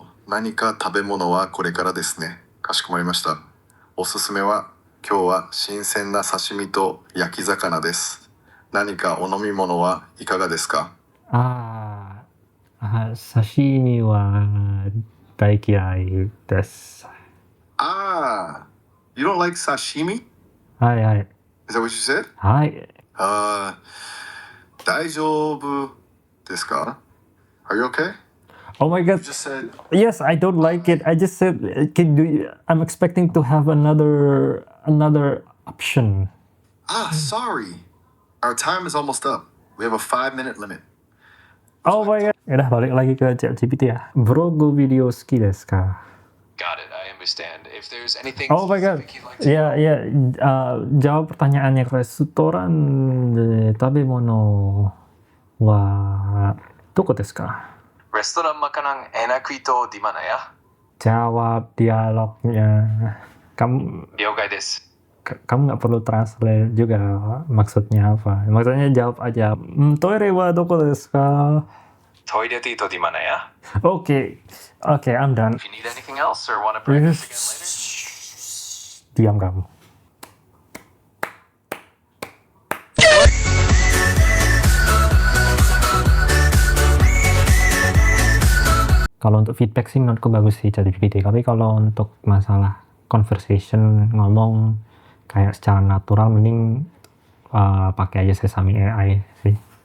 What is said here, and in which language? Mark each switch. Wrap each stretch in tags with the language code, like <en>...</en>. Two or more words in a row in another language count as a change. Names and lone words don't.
<ja>何か食べ物はこれからですね。かしこまりました。おすすめは今日は新鮮な刺身と焼き魚です。何かお飲み物はいかがですか？刺身は大嫌いです。</ja> <en>You don't like sashimi?</en> <ja>はい。</ja> <en>Is that what you said?</en> <ja>はい。大丈夫ですか？</ja> <en>Are you okay? Oh my god. You just said Yes, I don't like it. I just said I'm expecting to have another option. Sorry. Our time is almost up. We have a 5-minute limit. Oh my god.</en> <id>Udah balik lagi ke ChatGPT ya.</id> <en>Vlog video</en> <ja>好きですか?</ja> <en>Got it, I understand. If there's anything Oh my god. specific you'd like to know.</en> <id>Jawab pertanyaannya.</id> <ja>レストランで食べ物はどこですか?</ja> <id>Restoran makanan enak itu di mana ya? Jawab dialognya. Kamu</id> <ja>了解です。</ja> <id>nggak perlu translate juga maksudnya apa. Maksudnya jawab aja.</id> <ja>トイレはどこですか?</ja> <id>Toilet itu di mana ya?</id> <en>Okay, I'm done. If you need anything else or want to practice again later.</en> <id>Diam kamu. Kalau untuk feedback sih menurutku bagus sih ChatGPT. Tapi kalau untuk masalah conversation, ngomong kayak secara natural, mending pakai aja Sesame AI sih.</id>